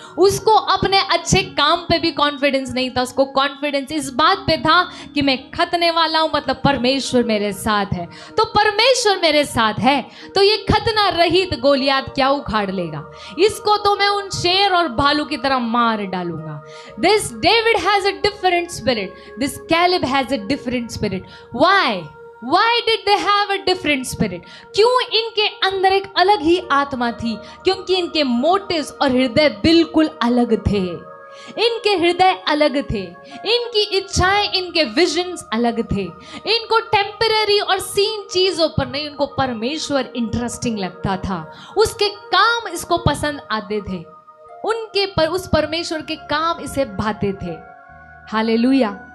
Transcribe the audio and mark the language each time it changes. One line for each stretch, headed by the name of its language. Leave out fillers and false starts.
Hindi: उसको अपने अच्छे काम पे भी कॉन्फिडेंस नहीं था, उसको कॉन्फिडेंस इस बात पे था कि मैं खतने वाला हूं, मतलब परमेश्वर मेरे साथ है। तो परमेश्वर मेरे साथ है तो ये खतना रहित गोलियात क्या उखाड़ लेगा, इसको तो मैं उन शेर और भालू की तरह मार डालूंगा।
English: This David has a different spirit, this Caleb has a different spirit. Why did they have a different spirit?
Hindi: क्यों इनके अंदर एक अलग ही आत्मा थी? क्योंकि इनके मोटिव्स और हृदय बिल्कुल अलग थे। इनके हृदय अलग थे, इनकी इच्छाएं, इनके विजन्स अलग थे। इनको टेम्पररी और सीन चीजों पर नहीं, उनको परमेश्वर इंटरेस्टिंग लगता था, उसके काम इसको पसंद आते थे, उनके पर उस परमेश्वर के काम इसे भाते थे। हालेलुया।